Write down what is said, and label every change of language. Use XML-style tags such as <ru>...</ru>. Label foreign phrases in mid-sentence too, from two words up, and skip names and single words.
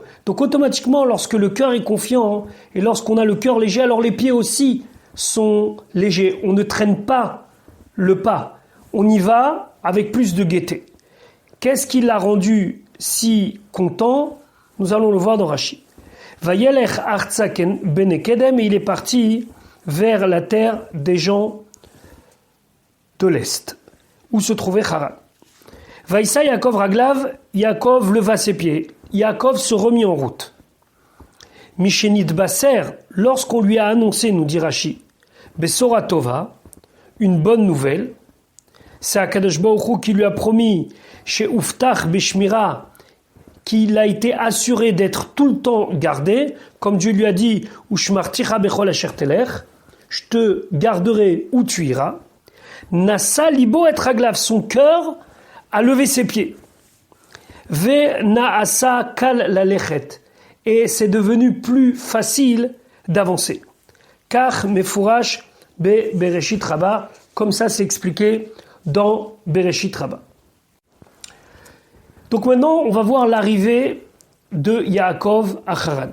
<fr>Donc automatiquement, lorsque le cœur est confiant et lorsqu'on a le cœur léger, alors les pieds aussi sont légers. On ne traîne pas le pas, on y va avec plus de gaieté. Qu'est-ce qui l'a rendu si content? Nous allons le voir dans Rashi.</fr> <he>וילך ארצה בני קדם,</he> <fr>et il est parti vers la terre des gens de l'Est, où se trouvait Haran.</fr> <he>וישא יעקב רגליו,</he> <fr>Yaakov leva ses pieds. Yaakov se remit en route.</fr> <he>משנתבשר,</he> <fr>lorsqu'on lui a annoncé, nous dit Rashi,</fr> <he>בשורה טובה,</he> <fr>une bonne nouvelle, c'est</fr> <he>הקדוש ברוך הוא</he> <fr>qui lui a promis, chez</fr> <he>הובטח בשמירה,</he> <fr>qu'il a été assuré d'être tout le temps gardé, comme Dieu lui a dit,</fr> <he>ושמרתיך בכל אשר תלך,</he> <fr>je te garderai où tu iras.</fr> <he>נשא ליבו את רגליו,</he> <fr>son cœur a levé ses pieds.</fr> <he>ונעשה קל ללכת,</he> <fr>et c'est devenu plus facile d'avancer. Car</fr> <he>מפורש ב</he> <fr>Bereshit Rabba, comme ça c'est expliqué dans Bereshit Rabba. Donc maintenant on va voir l'arrivée de Yaakov à Haran.</fr>